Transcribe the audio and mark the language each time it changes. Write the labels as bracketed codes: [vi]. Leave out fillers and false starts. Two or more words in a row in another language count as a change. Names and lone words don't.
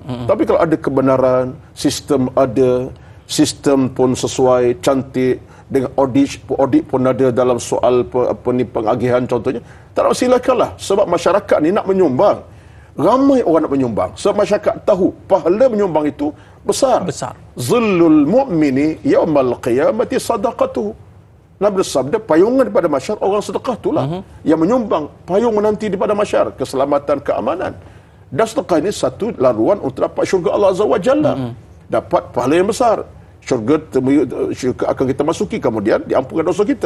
[ms] Tapi kalau ada kebenaran, sistem pun sesuai, cantik, dengan audit pun ada dalam soal pengagihan contohnya, tak nak silakanlah. Sebab masyarakat ni nak menyumbang. Ramai orang nak menyumbang. Sebab masyarakat tahu pahala menyumbang itu besar. [ar] ظل المؤمن يوم القيامة صدقته. [ms] Nabi bersabda, payungan daripada masyarakat orang sedekah itulah yang menyumbang payung nanti daripada masyarakat, keselamatan, keamanan. Dan sedekah ini satu laluan untuk dapat syurga Allah [ar] عز وجل. [ms] Dapat pahala yang besar. Syurga akan kita masuki, kemudian diampunkan dosa kita.